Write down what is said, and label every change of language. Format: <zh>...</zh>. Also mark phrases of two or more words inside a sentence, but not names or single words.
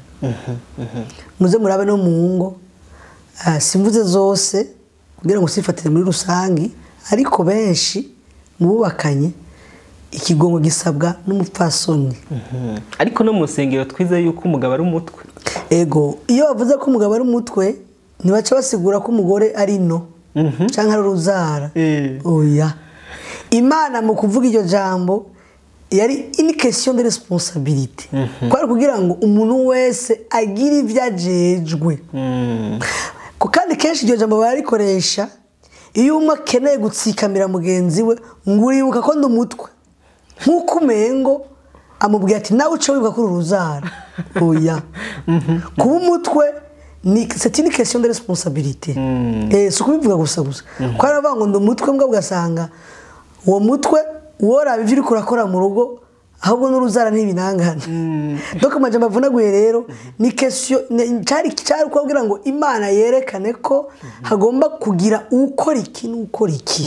<rn>Muze murabe no mu ngo simvuze zose kugira ngo sifatire muri rusangi, ariko benshi mubakanye ikigongo gisabwa n'umupfasoni. Ariko no mu rusengero twize yuko umugabo ari umutwe. Ego iyo bavuze ko umugabo ari umutwe ntibaca basigura ko umugore ari no cyangwa ari uruzara. Oya, Imana mu kuvuga iryo jambo yari</rn> <fr>une question de responsabilité.</fr> <rn>Kwari kugira ngo umuntu wese agire ivyo ajejwe. Ko kandi kenshi iryo jambo barikoresha iyo umwe akeneye gutsikamira mugenzi we ngo uribuka ko ndumutwe nkuko umengo amubwira ati nawe uce wibuka ko uruzara. Oya, kuba umutwe</rn> <fr>c'est une question de responsabilité.</fr> <rn>Si kubivuga gusa kwari avuga ngo ndumutwe mbwa ugasanga uwo mutwe wora biviri kurakora mu rugo ahubwo n'uruzara n'ibinangana. Donc amajambo avunaguye rero ni question cyari kugira ngo Imana yerekane ko hagomba kugira ukora iki n'ukora iki.</rn>